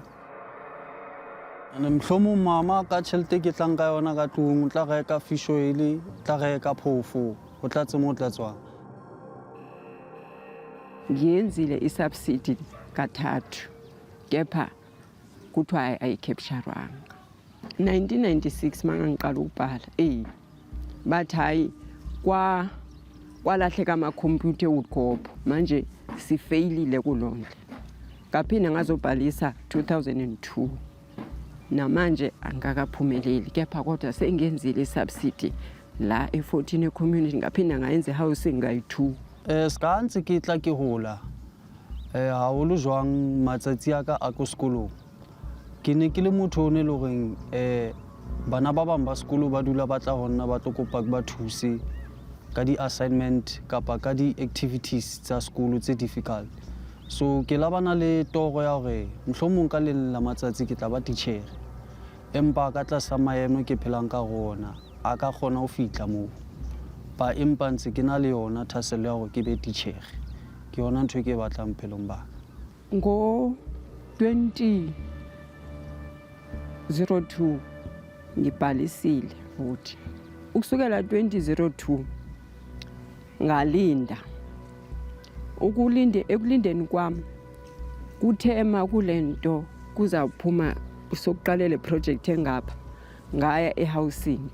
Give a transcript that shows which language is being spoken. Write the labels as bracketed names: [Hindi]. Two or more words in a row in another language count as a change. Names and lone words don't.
[Southern Sotho] Mhlomong mama ka tjhelete ke tlang ka yona ka tlung, o tla reka [English] fish oil, [Southern Sotho] tla reka phofo, o tla tsemo tla tswa. [Zulu] Ngiyenzile isubsidy kathathu kepha kuthiwa ayicapturwanga. 1996 mangangiqala ukubhala bathi hayi kwalahleka ama-computer woodcop, manje sifailile kulonto. Ngaphinde ngazobhalisa 2002 namanje angakaphumeleli, kepha kodwa sengenzile isubsidy la e14 community, ngaphinde ngayenza housing ngayi2. [Southern Sotho] Ska ntse ke tla ke hola haholo jwang matsatsi a ka a ko sekolong, ke ne ke le motho o ne le goreng bana ba bang ba sekolo ba dula ba tla honna ba tlo kopa ba thuse ka di-assignment kapa ka di-activities tsa sekolo tse difficult. So ke labana le toro ya hore mohlomong ka leng la matsatsi ke tla ba titjhere, empa ka tlasa maemo ke phelang ka rona a ka kgona ho fihla moo, ba empa ntse ke na le yona thasello ya hore ke be titjhere. Ke yona ntho e ke batlang phelong ba [Zulu] ngo 2002 ngibhalisile futhi. Ukusukela 2002 ngalinda. Ekulindeni kwami kuthema kulento kuzaphuma sokuqalela iproject engapha, ngaya ehousing.